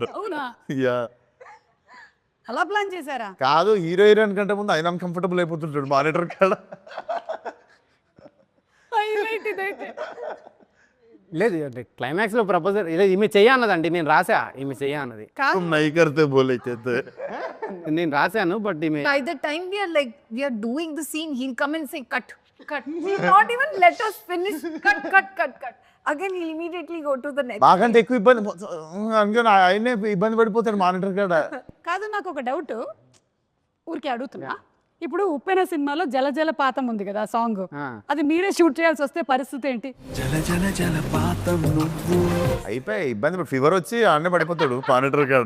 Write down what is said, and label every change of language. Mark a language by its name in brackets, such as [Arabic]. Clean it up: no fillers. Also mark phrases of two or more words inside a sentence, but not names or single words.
[Telugu] అవునా? యా. అలా ప్లాన్ చేశారా? కాదు, [English] hero heroine [Telugu] కంటే ముందు ఆయన అన్కంఫర్టబుల్ అయిపోతుంటాడు మానిటర్ కాడ. లేదు క్లైమాక్స్ లో ప్రపోజల్ ఈమె చెయ్య అన్నదండి, నేను రాసా ఈమె చెయ్య అన్నది. నై కర్తే బోలే చేతే నేను రాశాను, బట్ ఈమె [English] By the time we are doing the scene, he'll come and say cut. He'll not even let us finish. Cut. Again, he'll immediately go to the next. [Telugu] మాకంటే ఎక్కువ ఇబ్బంది అనుకుని ఆయనే ఇబ్బంది పడిపోతాడు మానిటర్ కాడ. కాదు, నాకు ఒక డౌట్ ఊరికే అడుగుతున్నా. ఇప్పుడు ఉప్పెన సినిమాలో జల జల పాతం ఉంది కదా సాంగ్, అది మీరే షూట్ చేయాల్సి వస్తే పరిస్థితి ఏంటి? అయిపోయి ఇబ్బంది, ఫీవర్ వచ్చి ఆడనే పడిపోతాడు మానిటర్ కాడ.